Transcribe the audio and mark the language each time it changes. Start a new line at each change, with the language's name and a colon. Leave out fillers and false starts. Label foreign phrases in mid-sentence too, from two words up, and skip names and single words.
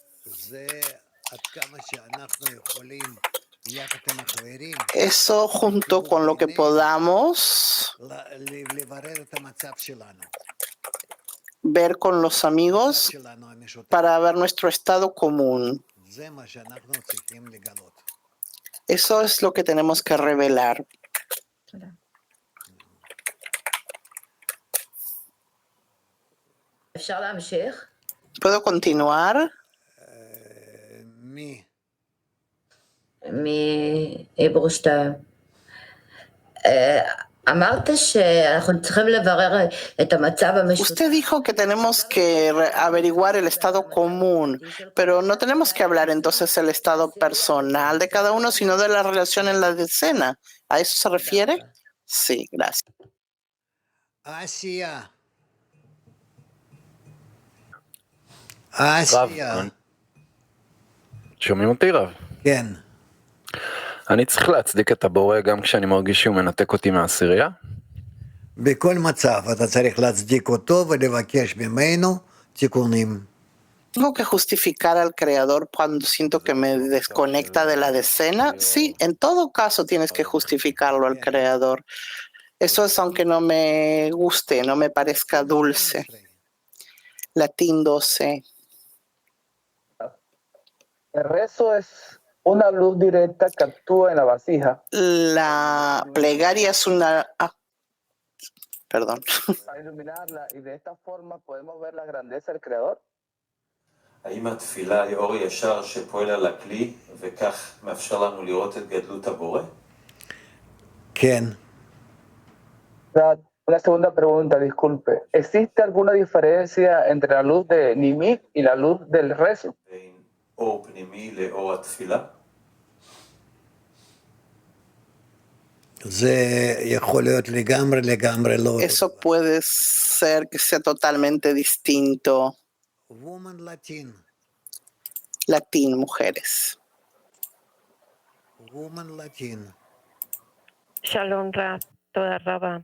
Spanish: Eso junto con lo que podamos ver con los amigos para ver nuestro estado común. Eso es lo que tenemos que revelar. ¿Puedo continuar?
Hebrew: מעברו 2. אמרת שאנחנו צריכים לברר את המצב המשותף.
Spanish: Usted dijo que tenemos que averiguar el estado común, pero no tenemos que hablar entonces del estado personal de cada uno, sino de la relación en la decena. ¿A eso se refiere? Sí, gracias. Asia.
Hebrew: שומעים אותי רב? כן. אני צריך להצדיק את הבורא גם כשאני מרגיש שהוא מנתק אותי מהעשירייה? בכל מצב אתה צריך להצדיק אותו ולבקש ממנו תיקונים.
Spanish: ¿Tengo que justificar al Creador cuando siento que me desconecta de la decena? Sí, en todo caso tienes que justificarlo al Creador. Eso es aunque no me guste, no me parezca dulce. Latín 12. El rezo es una luz directa que actúa en la vasija. La plegaria es una... perdón. Para iluminarla y de esta forma podemos ver la grandeza del Creador.
Hebrew: האם התפילה היא אור ישר שפועל על הכלי וכך מאפשר לנו לראות את גדלות הבורא? כן.
Spanish: Una segunda pregunta, disculpe. ¿Existe alguna diferencia entre la luz de Nimit y la luz del rezo?
Hebrew: אור פנימי לאור התפילה?
Spanish: Eso puede ser que sea totalmente distinto. Latín, mujeres.
Hebrew: שלום רב, תודה רבה.